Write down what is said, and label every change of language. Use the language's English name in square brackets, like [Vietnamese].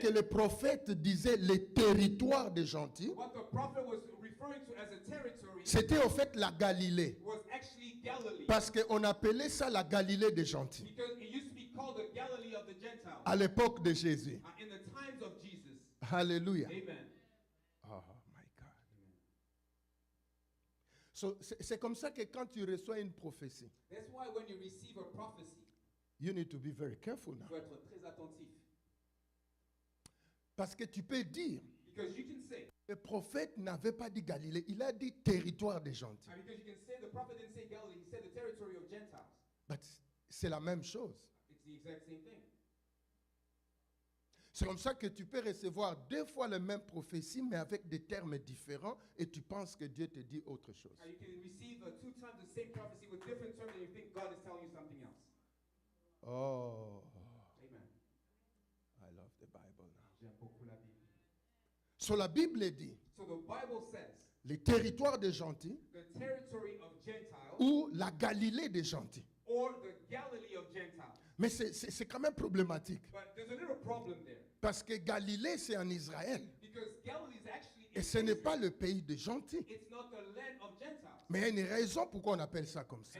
[French] que le prophète disait, les territoires des gentils, [English] what the prophet was referring to as a territory [French] c'était au fait la Galilée. [English] was actually Galilee. [French] Parce qu'on appelait ça la Galilée des gentils [English] Because it used to be called the Galilee of the Gentiles [French] à l'époque de Jésus. [English] in the times of Jesus. Alléluia. Amen. Oh my God. [French] So, c'est comme ça que quand tu reçois une prophétie, [English] That's why when you receive a prophecy, you need to be very careful you now. have to [French] être très attentif. Parce que tu peux dire, [English] Because you can say, [French] le prophète n'avait pas dit Galilée, il a dit territoire des gentils. [English] because you can say the prophet didn't say Galilee, he said the territory of Gentiles. [French] But c'est la même chose. [English] It's the exact same thing. [French] C'est comme ça que tu peux recevoir deux fois la même prophétie, mais avec des termes différents, et tu penses que Dieu te dit autre chose. [English] You can receive two times the same prophecy with different terms and you think God is telling you something else. Oh, Amen. I love the Bible now. [French] J'aime beaucoup la Bible. So la Bible dit, [English] So the Bible says, [French] les territoires des gentils, [English] the territory of Gentiles [French] ou la Galilée des gentils. [English] or the Galilee of Gentiles. [French] Mais c'est quand même problématique. [English] But there's a little problem there. [French] Parce que Galilée, c'est en Israël. [English] Because Galilee is actually [French] Et [English] in [French] ce n'est [English] Israel. [French] pas le pays des gentils. [English] It's not the land of Gentiles. [French] Mais il y a une raison pourquoi on appelle ça comme ça.